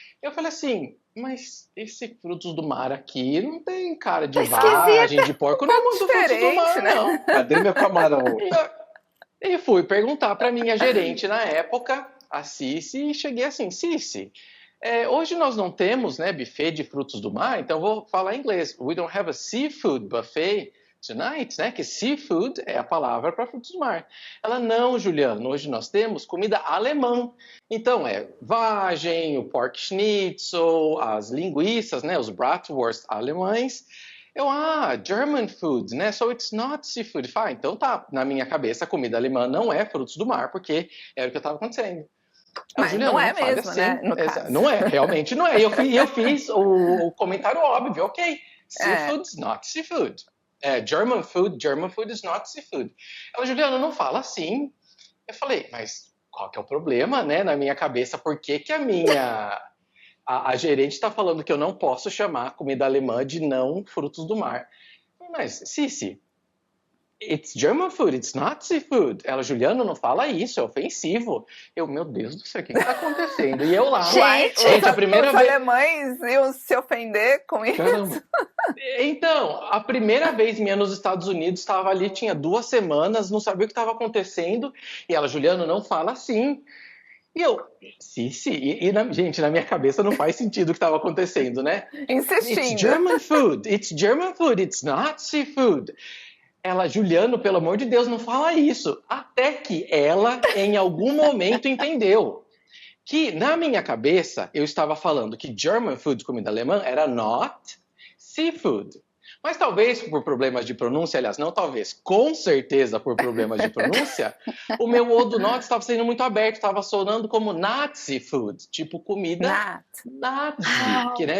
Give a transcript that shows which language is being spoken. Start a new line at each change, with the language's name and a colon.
Portuguese: Eu falei assim, mas esse frutos do mar aqui não tem cara de vagem, de porco, não é muito frutos do mar, né? não. Cadê meu camarão? E fui perguntar para minha gerente na época, a Cici, e cheguei assim, Cici, hoje nós não temos, né, buffet de frutos do mar, então eu vou falar em inglês.
English: We don't have a seafood buffet tonight,
Portuguese: né? Que seafood é a palavra para frutos do mar. Ela, não, Juliano, hoje nós temos comida alemã. Então vagem, o pork schnitzel, as linguiças, né? Os bratwurst alemães. German food, né?
English: So it's not seafood.
Portuguese: Então tá, na minha cabeça a comida alemã não é frutos do mar, porque era o que estava acontecendo. Mas Juliana, não é mesmo, assim, né? No caso. Não é, realmente não é. E eu fiz o comentário óbvio,
English: ok, seafood's not seafood. German food is not seafood.
Portuguese: Ela, Juliana, não fala assim. Eu falei, mas qual que é o problema, né? Na minha cabeça, por que que a gerente está falando que eu não posso chamar comida alemã de não frutos do mar? Mas,
English: Cici, it's German food, it's not seafood.
Portuguese: Ela, Juliano, não fala isso, é ofensivo. Eu, meu Deus do céu, o que está acontecendo? E eu lá, Gente, a primeira os vez... alemães iam se ofender com isso. Caramba. Então, a primeira vez minha nos Estados Unidos, estava ali, tinha 2 semanas, não sabia o que estava acontecendo. E ela, Juliano, não fala assim. E eu, Cici, gente, na minha cabeça não faz sentido o que estava acontecendo, né? Insistindo.
English: It's German food, it's not seafood.
Portuguese: Ela, Juliano, pelo amor de Deus, não fala isso. Até que ela, em algum momento, entendeu que, na minha cabeça, eu estava falando que German food, comida alemã, era
English: not seafood.
Portuguese: Mas talvez por problemas de pronúncia, aliás, não talvez, com certeza por problemas de pronúncia, o meu O do not estava sendo muito aberto, estava sonando como Nazi food, tipo comida Nazi. Né?